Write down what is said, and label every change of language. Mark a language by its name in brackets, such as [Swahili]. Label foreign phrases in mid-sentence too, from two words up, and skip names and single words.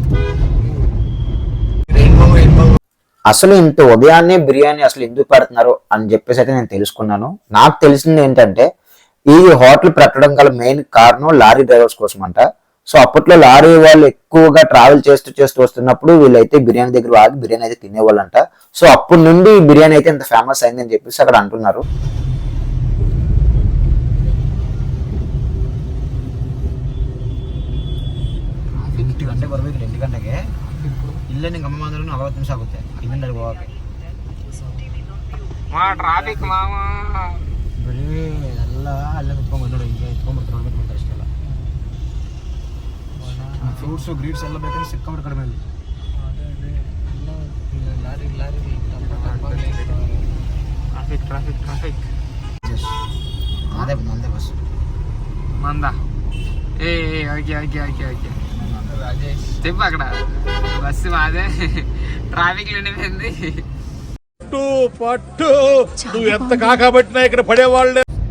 [Telugu] అసలు ఇంత ఉదయాన్నే బిర్యానీ అసలు ఎందుకు పెడుతున్నారు అని చెప్పేసి అయితే నేను తెలుసుకున్నాను. నాకు తెలిసింది ఏంటంటే ఈ హోటల్ పెట్టడం గల మెయిన్ కారణం [English] lorry drivers [Telugu] కోసం అంట. సో అప్పట్లో లారీ వాళ్ళు ఎక్కువగా ట్రావెల్ చేస్తూ వస్తున్నప్పుడు వీళ్ళైతే బిర్యానీ దగ్గర ఆగి బిర్యానీ అయితే తినేవాళ్ళంట. సో అప్పటి నుండి బిర్యానీ అయితే ఇంత ఫేమస్ అయింది అని చెప్పేసి అక్కడ అంటున్నారు. [Kannada] ಇಲ್ಲ ನಿಂಗೆ ಅಮ್ಮ ಅಂದ್ರೆ 40 ನಿಮಿಷ ಆಗುತ್ತೆ ಇಲ್ಲಿಂದ ಹೋಗಕ್ಕೆ. ಟ್ರಾಫಿಕ್ ಮಾವ ಬರೀ ಎಲ್ಲ ಅಲ್ಲೇ ನಿಂತ್ಕೊಂಡು ನೋಡಿ, ಈಗ ಎತ್ಕೊಂಡ್ಬಿಡ್ತಾರೆ, ನೋಡ್ಬೇಕು ಬರ್ತಾರೆ ಅಷ್ಟೆಲ್ಲ. [English] fruits greets [Kannada] ಎಲ್ಲ ಬೇಕಂದ್ರೆ ಸಿಕ್ಕಾಬಿಟ್ಟು ಕಡಿಮೆ ಇಲ್ಲಿ. ಟ್ರಾಫಿಕ್ ಅದೇ ಮಂದೆ ಬಸ್ [Telugu] మంద. ఏ [English] okay okay okay okay [Telugu] చెప్పు, అక్కడ బస్సు మాదే, ట్రాఫిక్ లో ఉండిపోయింది. పట్టు నువ్వు ఎంత కాకబట్టినా ఇక్కడ పడేవాళ్ళే.